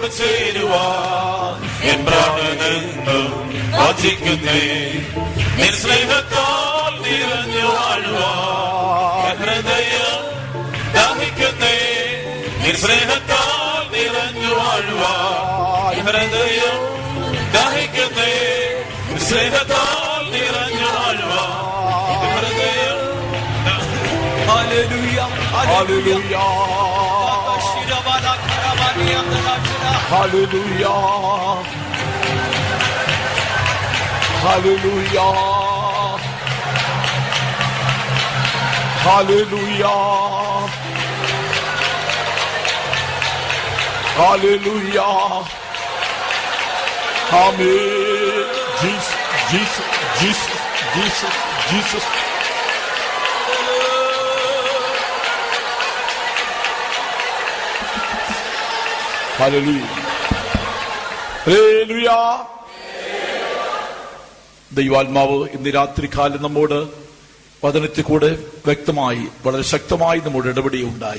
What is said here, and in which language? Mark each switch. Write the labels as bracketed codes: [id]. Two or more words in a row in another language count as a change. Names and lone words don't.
[ml] ചേരുവാൻ എൻ പ്രാണനെന്നും വാഞ്ചിക്കുന്നേ, നിൻ സ്നേഹത്താൽ നിറഞ്ഞു വാഴുവാൻ എൻ ഹൃദയം ദാഹിക്കുന്നേ, നിൻ സ്നേഹത്താൽ നിറഞ്ഞു വാഴുവാൻ എൻ ഹൃദയം ദാഹിക്കുന്നേ, നിൻ സ്നേഹത്താൽ നിറഞ്ഞു വാഴുവാൻ എൻ ഹൃദയം. [en] Hallelujah, hallelujah, hallelujah, hallelujah, hallelujah, hallelujah, amen. Jesus, Jesus, Jesus, Jesus, Jesus. Hallelujah. Hallelujah. [ml] ദൈവാത്മാവ് ഇന്ന് രാത്രികാലം നമ്മോട് വചനത്തിൽ കൂടെ വ്യക്തമായി വളരെ ശക്തമായി നമ്മോട് ഇടപെടുകയുണ്ടായി.